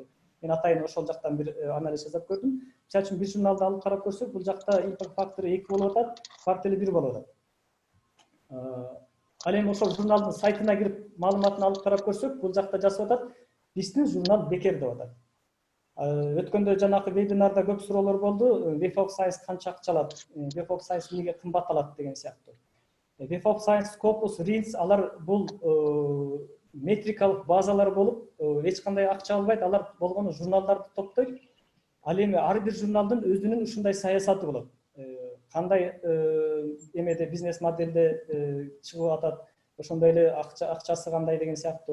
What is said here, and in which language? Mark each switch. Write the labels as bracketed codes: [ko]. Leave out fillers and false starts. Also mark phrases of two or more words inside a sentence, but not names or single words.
[ky] Мен атайын ошол жактан бир анализ жасап көрдүм. Мисалы үчүн бир журналды алып карап көрсөк, бул жакта импакт фактору 2 болуп атат, квартили 1 болуп атат. Ал эми ошол журналдын сайтына кирип маалыматын алып карап көрсөк, бул жакта жазып атат, биздин журнал бекер деп атат. Өткөндө жанагы вебинарда көп суроолор болду. Web of Science канча акча алат? Web of Science эмнеге кымбат алат деген сыяктуу. Web of Science, Scopus, Reels алар бул метрикалык базалар болуп, эч кандай акча албайт. Алар болгону журналдарды топтойт. Ал эми ар бир журналдын өзүнүн ушундай саясаты болот. Кандай эмеде бизнес модельде чыгып атат, ошондой эле акчасы кандай деген сыяктуу.